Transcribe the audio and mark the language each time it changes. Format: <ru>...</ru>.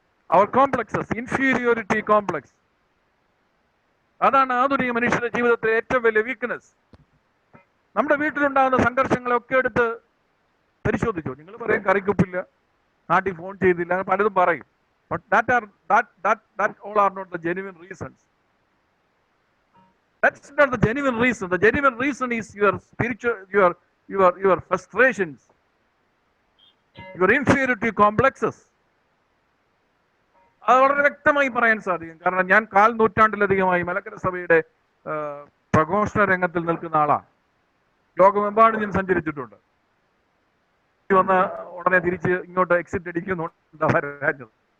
<ml>അവർ complexes, inferiority complex. അതാണ് ആധുനിക മനുഷ്യന്റെ ജീവിതത്തിലെ ഏറ്റവും വലിയ വീക്ക്നെസ്. നമ്മുടെ വീട്ടിലുണ്ടാകുന്ന സംഘർഷങ്ങളൊക്കെ എടുത്ത് പരിശോധിച്ചു. നിങ്ങൾ പറയും കറിക്കുപ്പില്ല, നാട്ടിൽ ഫോൺ ചെയ്തില്ല, പലതും പറയും.</ml> <en>But that all are not the genuine reasons. That's not the genuine reason. The genuine reason is your spiritual, your frustrations, your inferiority complexes.</en> <ml>അത് വളരെ വ്യക്തമായി പറയാൻ സാധിക്കും. കാരണം ഞാൻ 1/4 നൂറ്റാണ്ടിലധികമായി മലങ്കര സഭയുടെ പ്രഘോഷണ രംഗത്തിൽ നിൽക്കുന്ന ആളാണ്. ലോകമെമ്പാടും ഞാൻ സഞ്ചരിച്ചിട്ടുണ്ട്. വന്ന ഉടനെ തിരിച്ച് ഇങ്ങോട്ട് എക്സിറ്റ് അടിക്കുന്നുണ്ട് വരാഞ്ഞത്.</ml>